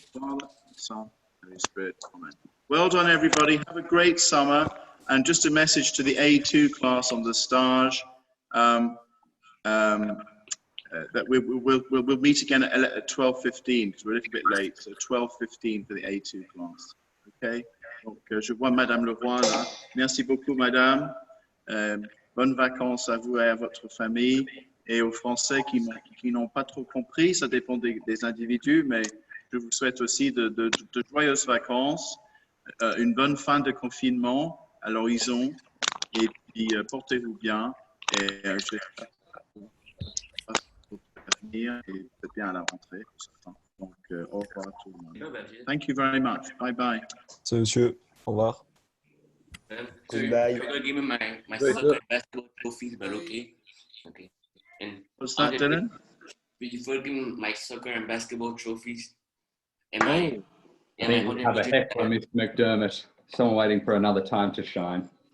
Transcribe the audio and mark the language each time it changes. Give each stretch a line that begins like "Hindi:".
English: Father, Son, Holy Spirit. Amen. Well done, everybody. Have a great summer. And just a message to the A2 class on the stage that we'll meet again at 12:15 because we're a little bit late. So 12:15 for the A2 class. Okay.
French: Donc, je vois Madame Leroy là. Merci beaucoup, Madame. Bonnes vacances à vous et à votre famille. Et aux Français qui n'ont pas trop compris, ça dépend des individus, mais je vous souhaite aussi de joyeuses vacances, une bonne fin de confinement à l'horizon, et puis portez-vous bien, et j'espère que vous allez venir et peut-être bien à la rentrée. Donc, au revoir à tout le monde.
English: Thank you very much. Bye bye.
French: Salut monsieur, au revoir.
English: So Bye. you're gonna give me my soccer and basketball trophies, but okay. Okay. And What's that, Dylan? you forgive me my soccer and basketball trophies. And my I think we have a heckler, Mr. McDermott. Someone waiting for another time to shine.